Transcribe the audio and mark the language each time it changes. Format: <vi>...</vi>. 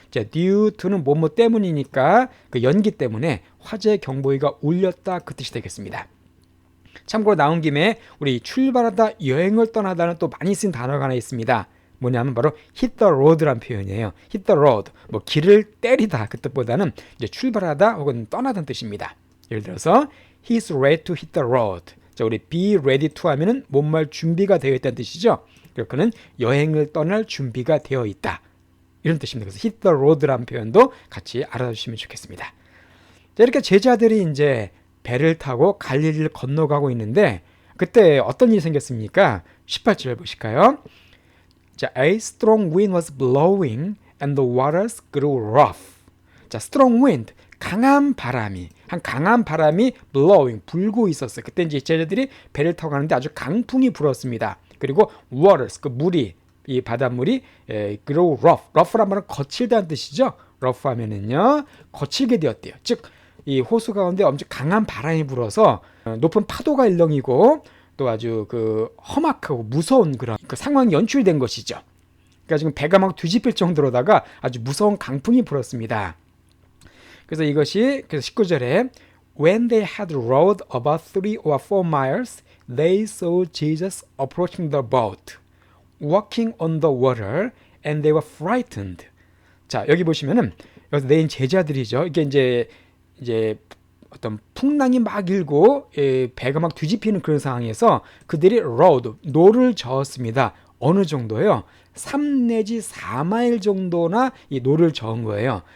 <ko>자, due to는 뭐뭐 때문이니까 그 연기 때문에 화재 경보기가 울렸다 그 뜻이 되겠습니다. 참고로 나온 김에 우리 출발하다, 여행을 떠나다는 또 많이 쓴 단어가 하나 있습니다. 뭐냐면 바로 hit the road라는 표현이에요. hit the road, 뭐 길을 때리다 그 뜻보다는 이제 출발하다 혹은 떠나다는 뜻입니다. 예를 들어서</ko> <en>he's ready to hit the road.</en> <ko>자, 우리 be ready to 하면은 뭔말 준비가 되어 있다는 뜻이죠. 그는 여행을 떠날 준비가 되어 있다. 이런 뜻입니다. 그래서 hit the road라는 표현도 같이 알아주시면 좋겠습니다. 자, 이렇게 제자들이 이제 배를 타고 갈릴리를 건너가고 있는데 그때 어떤 일이 생겼습니까? 18절 보실까요?</ko> <en>자, a strong wind was blowing and the waters grew rough.</en> <ko>자, strong wind, 강한 바람이 blowing, 불고 있었어요. 그때 이제 제자들이 배를 타고 가는데 아주 강풍이 불었습니다. 그리고 waters, 그 물이, 이 바닷물이 grow rough란 말은 거칠다는 뜻이죠. rough 하면은요, 거칠게 되었대요. 즉, 이 호수 가운데 엄청 강한 바람이 불어서 높은 파도가 일렁이고 또 아주 그 험악하고 무서운 그런 그 상황이 연출된 것이죠. 그러니까 지금 배가 막 뒤집힐 정도로다가 아주 무서운 강풍이 불었습니다. 그래서 이것이 그래서 19절에</ko> <en>When they had rowed about 3 or 4 miles, they saw Jesus approaching the boat, walking on the water, and they were frightened.</en> <ko>자, 여기 보시면은 여기서 내인 제자들이죠. 이게 이제 어떤 풍랑이 막 일고 배가 막 뒤집히는 그런 상황에서 그들이 rowed, 노를 저었습니다. 어느 정도요? 3 내지 4마일 정도나 이 노를 저은 거예요.</ko>